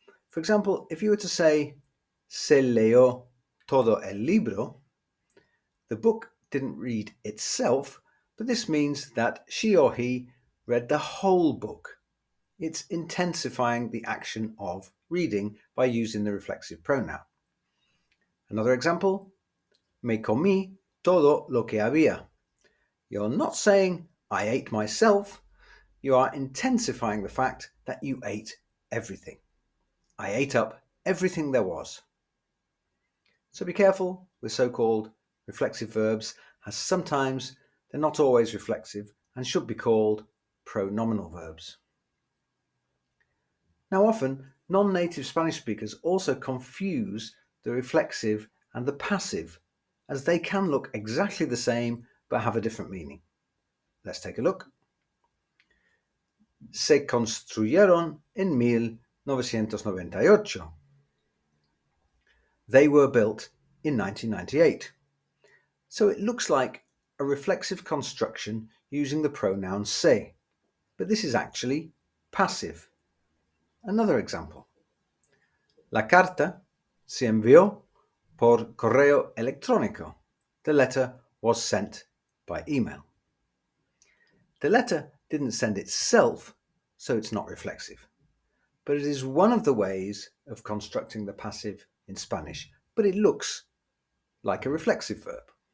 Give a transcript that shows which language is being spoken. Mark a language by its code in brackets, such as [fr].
[en] For example, if you were to say, [es] se leyó todo el libro, [en] the book didn't read itself, but this means that she or he read the whole book. It's intensifying the action of reading by using the reflexive pronoun. Another example, [es] me comí todo lo que había. [en] You're not saying, I ate myself. You are intensifying the fact that you ate everything. I ate up everything there was. So be careful with so-called reflexive verbs, as sometimes they're not always reflexive and should be called pronominal verbs. Now, often non-native Spanish speakers also confuse the reflexive and the passive, as they can look exactly the same but have a different meaning. Let's take a look. [es] Se construyeron en 1998. [en] They were built in 1998. So it looks like a reflexive construction using the pronoun se, but this is actually passive. Another example. [es] La carta se envió por correo electrónico. [en] The letter was sent by email. The letter didn't send itself, so it's not reflexive. But it is one of the ways of constructing the passive in Spanish, but it looks like a reflexive verb.